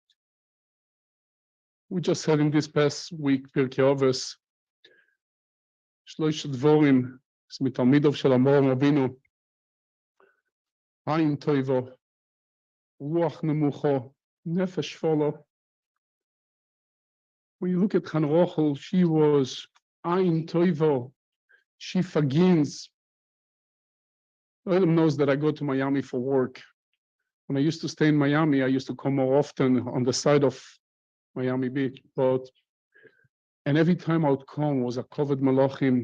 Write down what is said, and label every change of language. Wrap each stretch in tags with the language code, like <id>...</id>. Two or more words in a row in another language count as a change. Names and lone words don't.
<en>We just had in this past week,</en> <he>פרקי אבות, שלשה דברים, מתלמידיו של אברהם אבינו, עין טובה, רוח נמוכה, נפש שפלה.</he> <en>When you look at Chana Rochel, she was</en> <he>עין טובה,</he> <en>she forgives. Everyone knows that I go to Miami for work. When I used to stay in Miami, I used to come more often on the side of Miami Beach. And every time I would come was a covered malachim.</en>